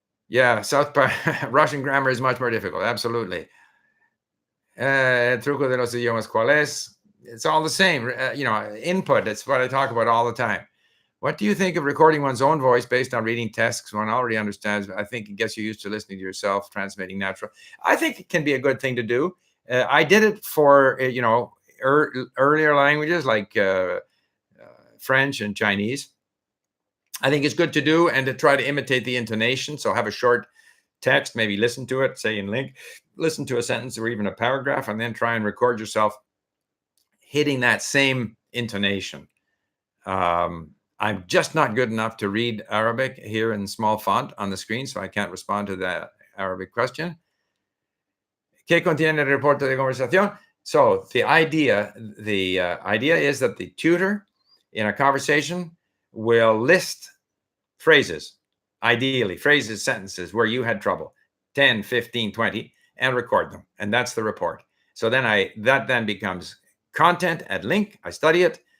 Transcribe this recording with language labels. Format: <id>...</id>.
<en>Yeah, Russian grammar is much more difficult. Absolutely.</en> <es>Truco de los idiomas, ¿cuál es?</es> <en>It's all the same. Input. It's what I talk about all the time. What do you think of recording one's own voice based on reading texts one already understands? I think it gets you used to listening to yourself, transmitting natural. I think it can be a good thing to do. I did it for, earlier languages like French and Chinese. I think it's good to do and to try to imitate the intonation. So have a short text, maybe listen to it, say in Link, listen to a sentence or even a paragraph, and then try and record yourself hitting that same intonation. I'm just not good enough to read Arabic here in small font on the screen, so I can't respond to that Arabic question.</en> <es>¿Qué contiene el reporte de conversación?</es> <en>So the idea is that the tutor in a conversation will list phrases, ideally phrases, sentences where you had trouble, 10, 15, 20, and record them. And that's the report. So then that then becomes content at Link. I study it.</en>